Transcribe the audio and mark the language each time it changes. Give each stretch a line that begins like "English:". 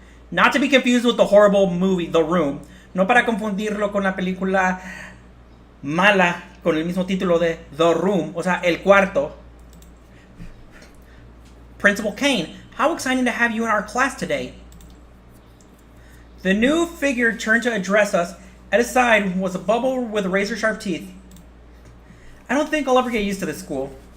English: Not to be confused with the horrible movie The Room.
Spanish: No para confundirlo con la película mala con el mismo título de The Room, o sea, El Cuarto.
English: Principal Kane, how exciting to have you in our class today. The new figure turned to address us. At his side was a bubble with razor-sharp teeth. I don't think I'll ever get used to this school.